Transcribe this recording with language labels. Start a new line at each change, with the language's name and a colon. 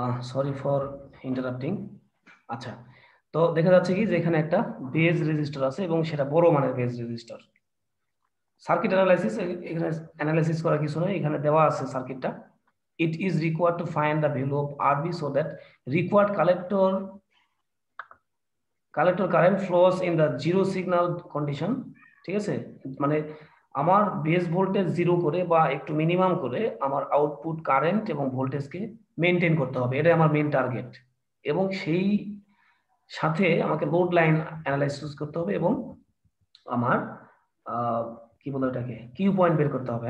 English: Sorry for interrupting.
Bangla: আচ্ছা, তো দেখা যাচ্ছে কি যে এখানে একটা বেজ রেজিস্টার আছে এবং সেটা বড় মানের বেজ রেজিস্টার। সার্কিট অ্যানালাইসিস, এখানে অ্যানালাইসিস করা কিছু নয়, এখানে দেওয়া আছে সার্কিটটা।
English: It is required to find the value of RB so that required collector current flows in the zero signal condition,
Bangla: ঠিক আছে। মানে আমার বেস ভোল্টেজ জিরো করে বা একটু মিনিমাম করে আমার আউটপুট কারেন্ট এবং ভোল্টেজকে মেনটেন করতে হবে, এটাই আমার মেন টার্গেট। এবং সেই সাথে আমাকে লোড লাইন অ্যানালাইসিস করতে হবে এবং আমার কি বলে ওটাকে কিউ পয়েন্ট বের করতে হবে।